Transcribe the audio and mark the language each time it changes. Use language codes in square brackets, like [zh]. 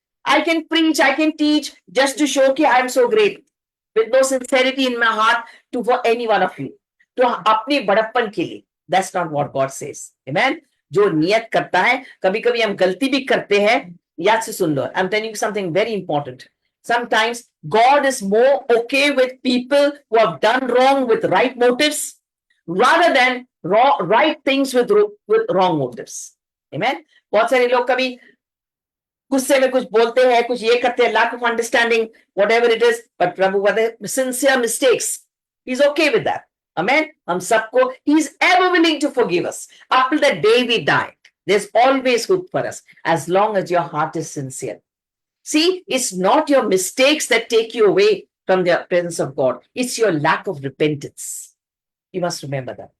[en] I can preach, I can teach just to show कि I am so great, with no sincerity in my heart to for any one of you, [hi] तो अपनी बड़प्पन के लिए। [en] That's not what God says. Amen. [hi] जो नियत करता है, कभी कभी हम गलती भी करते हैं, याद से सुन लो। [en] I'm telling you something very important. Sometimes God is more okay with people who have done wrong with right motives rather than right things with wrong motives. Amen. [hi] बहुत सारे लोग कभी गुस्से में कुछ बोलते हैं, कुछ ये करते हैं, [en] lack of understanding, whatever it is, but [hi] प्रभु कहते हैं [en] sincere mistakes, he's okay with that. Amen. [hi] हम सबको, [en] he's ever willing to forgive us up till the day we die. There's always hope for us as long as your heart is sincere. See, it's not your mistakes that take you away from the presence of God. It's your lack of repentance. You must remember that.